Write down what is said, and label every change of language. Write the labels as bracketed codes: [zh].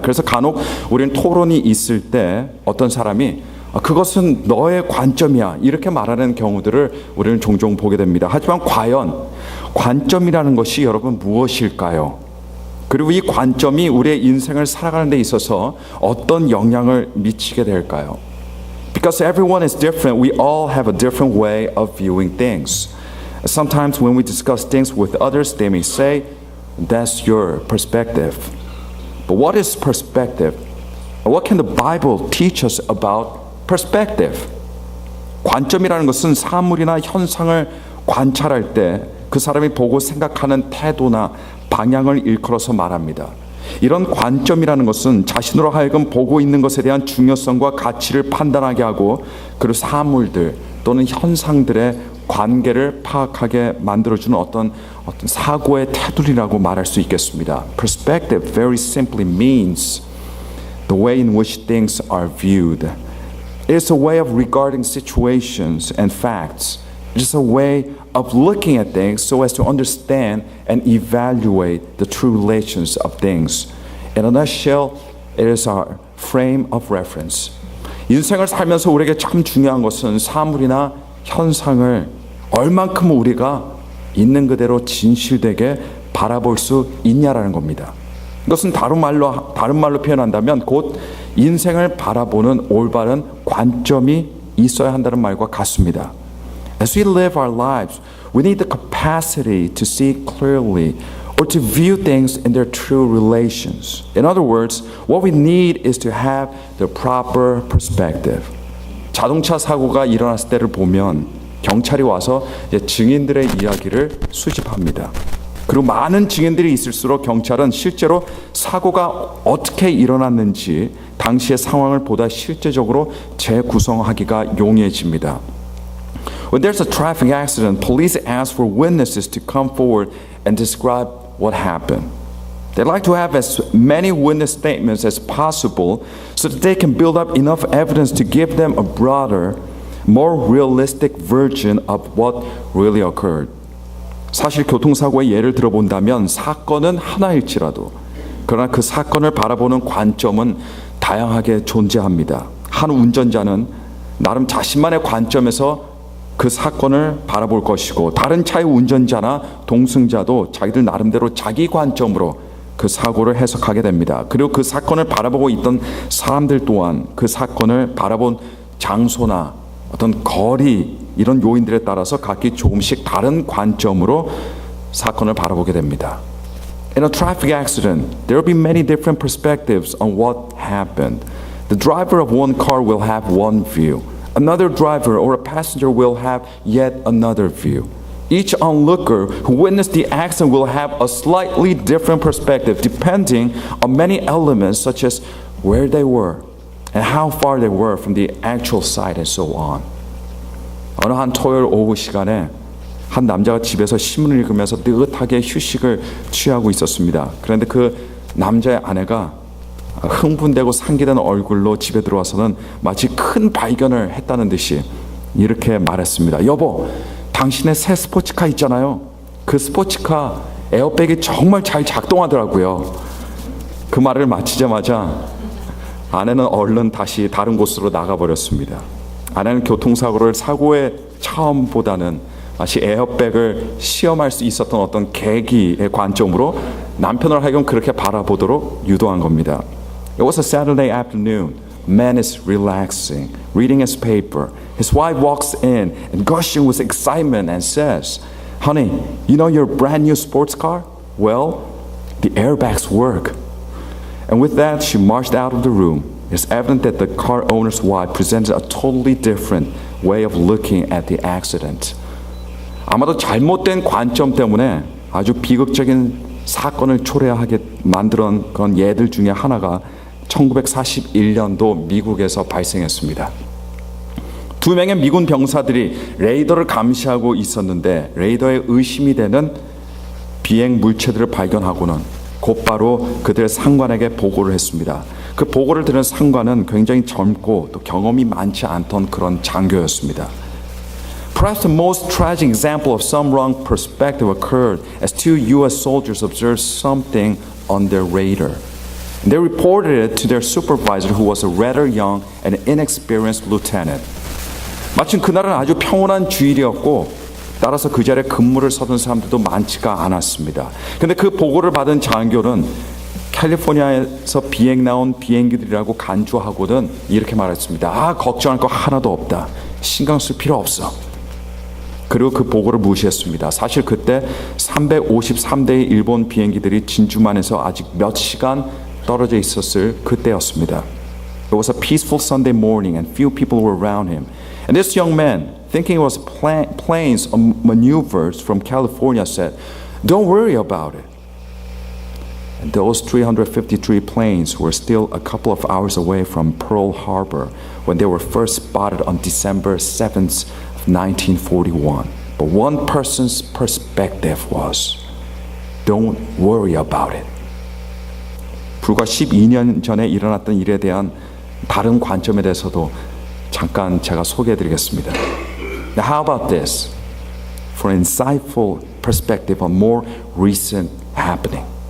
[ko] 그래서 간혹 우리는 토론이 있을 때 어떤 사람이 그것은 너의 관점이야 이렇게 말하는 경우들을 우리는 종종 보게 됩니다. 하지만 과연 관점이라는 것이 여러분 무엇일까요? 그리고 이 관점이 우리의 인생을 살아가는 데 있어서 어떤 영향을 미치게 될까요? [en] Because everyone is different, we all have a different way of viewing things. Sometimes when we discuss things with others, they may say, that's your perspective. But what is perspective? What can the Bible teach us about perspective? [ko] 관점이라는 것은 사물이나 현상을 관찰할 때 그 사람이 보고 생각하는 태도나 방향을 일컬어서 말합니다. 이런 관점이라는 것은 자신으로 하여금 보고 있는 것에 대한 중요성과 가치를 판단하게 하고 그리고 사물들 또는 현상들의 관계를 파악하게 만들어주는 어떤 사고의 테두리라고 말할 수 있겠습니다. [en] Perspective very simply means the way in which things are viewed. It is a way of regarding situations and facts. It is a way of looking at things so as to understand and evaluate the true relations of things. In a nutshell, it is our frame of reference. [ko] 인생을 살면서 우리에게 참 중요한 것은 사물이나 현상을 얼만큼 우리가 있는 그대로 진실되게 바라볼 수 있냐라는 겁니다. 이것은 다른 말로 표현한다면 곧 인생을 바라보는 올바른 관점이 있어야 한다는 말과 같습니다. [en] As we live our lives, we need the capacity to see clearly or to view things in their true relations. In other words, what we need is to have the proper perspective. [ko] 자동차 사고가 일어났을 때를 보면 경찰이 와서 증인들의 이야기를 수집합니다. 그리고 많은 증인들이 있을수록 경찰은 실제로 사고가 어떻게 일어났는지 당시의 상황을 보다 실제적으로 재구성하기가 용이해집니다. [en] When there's a traffic accident, police ask for witnesses to come forward and describe what happened. They like to have as many witness statements as possible so that they can build up enough evidence to give them a broader, more realistic version of what really occurred. [ko] 사실 교통사고의 예를 들어본다면 사건은 하나일지라도 그러나 그 사건을 바라보는 관점은 다양하게 존재합니다. 한 운전자는 나름 자신만의 관점에서 그 사건을 바라볼 것이고 다른 차의 운전자나 동승자도 자기들 나름대로 자기 관점으로 그 사고를 해석하게 됩니다. 그리고 그 사건을 바라보고 있던 사람들 또한 그 사건을 바라본 장소나 어떤 거리 이런 요인들에 따라서 각기 조금씩 다른 관점으로 사건을 바라보게 됩니다. [en] In a traffic accident, there will be many different perspectives on what happened. The driver of one car will have one view. Another driver or a passenger will have yet another view. Each onlooker who witnessed the accident will have a slightly different perspective depending on many elements such as where they were and how far they were from the actual site and so on. [ko] 어느 한 토요일 오후 시간에 한 남자가 집에서 신문을 읽으면서 느긋하게 휴식을 취하고 있었습니다. 그런데 그 남자의 아내가 흥분되고 상기된 얼굴로 집에 들어와서는 마치 큰 발견을 했다는 듯이 이렇게 말했습니다. 여보, 당신의 새 스포츠카 있잖아요. 그 스포츠카 에어백이 정말 잘 작동하더라고요. 그 말을 마치자마자 아내는 얼른 다시 다른 곳으로 나가버렸습니다. 아내는 교통사고를 사고의 처음보다는 마치 에어백을 시험할 수 있었던 어떤 계기의 관점으로 남편을 하여금 그렇게 바라보도록 유도한 겁니다. [en] It was a Saturday afternoon. Man is relaxing, reading his paper. His wife walks in and gushing with excitement and says, Honey, you know your brand new sports car? Well, the airbags work. And with that, she marched out of the room. It's evident that the car owner's wife presented a totally different way of looking at the accident. [ko] 아마도 잘못된 관점 때문에 아주 비극적인 사건을 초래하게 만든 그런 예들 중에 하나가 1941년도 미국에서 발생했습니다. 두 명의 미군 병사들이 레이더를 감시하고 있었는데 레이더에 의심이 되는 비행 물체들을 발견하고는 곧바로 그들의 상관에게 보고를 했습니다. 그 보고를 들은 상관은 굉장히 젊고 또 경험이 많지 않던 그런 장교였습니다. [en] Perhaps the most tragic example of some wrong perspective occurred as two U.S. soldiers observed something on their radar. They reported it to their supervisor, who was a rather young and inexperienced lieutenant. [ko] 마침 그날은 아주 평온한 주일이었고 따라서 그 자리에 근무를 서던 사람들도 많지가 않았습니다. 그런데 그 보고를 받은 장교는 캘리포니아에서 비행 나온 비행기들이라고 간주하고는 이렇게 말했습니다. 걱정할 거 하나도 없다. 신경 쓸 필요 없어. 그리고 그 보고를 무시했습니다. 사실 그때 353대의 일본 비행기들이 진주만에서 아직 몇 시간 떨어져 있었을 그때였습니다. [en] It was a peaceful Sunday morning and few people were around him. And this young man, thinking it was planes or maneuvers from California, said, "Don't worry about it." And those 353 planes were still a couple of hours away from Pearl Harbor when they were first spotted on December 7th, 1941. But one person's perspective was, "Don't worry about it." [ko] 불과 12년 전에 일어났던 일에 대한 다른 관점에 대해서도 잠깐 제가 소개해드리겠습니다. [en] Now, how about this? For an insightful perspective on more recent happening.